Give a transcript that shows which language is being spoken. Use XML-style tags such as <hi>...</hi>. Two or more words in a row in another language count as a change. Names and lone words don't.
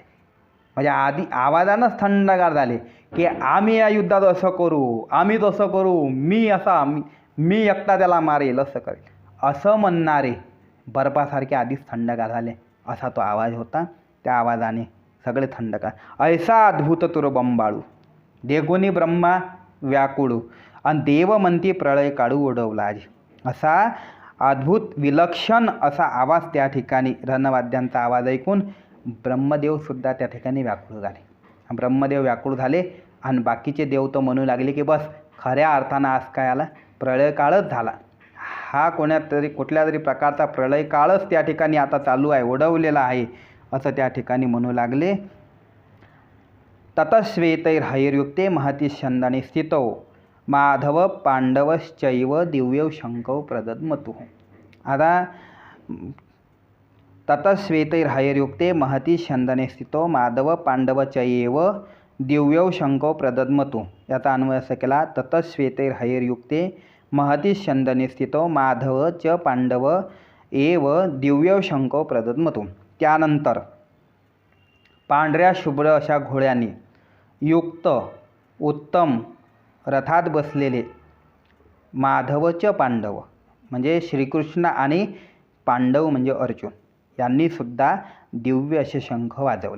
<mr>म्हणजे आधी आवाजानंच थंडगार झाले की आम्ही या युद्धात असं करू, आम्ही तसं करू, मी एकटा त्याला मारेल, असं करेल, असं म्हणणारे बर्फासारखे आधीच थंडगार झाले. असा तो आवाज होता. त्या आवाजाने सगळे थंडगार. ऐसा अद्भुत तुर बंबाळू, देगुनी ब्रह्मा व्याकुळू, आणि देव म्हणती प्रळय काढू उडवला आजी. असा अद्भुत विलक्षण असा आवाज त्या ठिकाणी, रणवाद्यांचा आवाज ऐकून ब्रह्मदेवसुद्धा त्या ठिकाणी व्याकुळ झाले. ब्रह्मदेव व्याकुळ झाले. आणि बाकीचे देव तर म्हणू लागले की बस खऱ्या अर्थानं आज काय आला, प्रळय काळच झाला. हा कुठल्या तरी प्रकारचा प्रळय काळच त्या ठिकाणी आता चालू आहे, उडवलेला आहे, असं त्या ठिकाणी म्हणू लागले.</mr> <sa>ततश्वेतैर्हैर्युक्ते महती छंदाने स्थितौ, माधव पांडवश्चैव दिव्यौ शंकौ प्रदद्मतु. आता ततश्वेतैर्हैर्युक्ते महती छंदने स्थितो, माधव पांडवचैव दिव्यौ शंकौ प्रदद्मतु.</sa> <mr>याचा अन्वय असा केला,</mr> <sa>ततश्वेतैर्हैर्युक्ते महती छंदने स्थितो, माधव च पांडव एव दिव्यौ शंकौ प्रदद्मतु.</sa> <mr>त्यानंतर पांढऱ्या शुभ्र अशा घोड्यांनी युक्त उत्तम रथात बसलेले माधवच पांडव म्हणजे श्रीकृष्ण आणि पांडव म्हणजे अर्जुन यांनीसुद्धा दिव्य असे शंख वाजवले.</mr>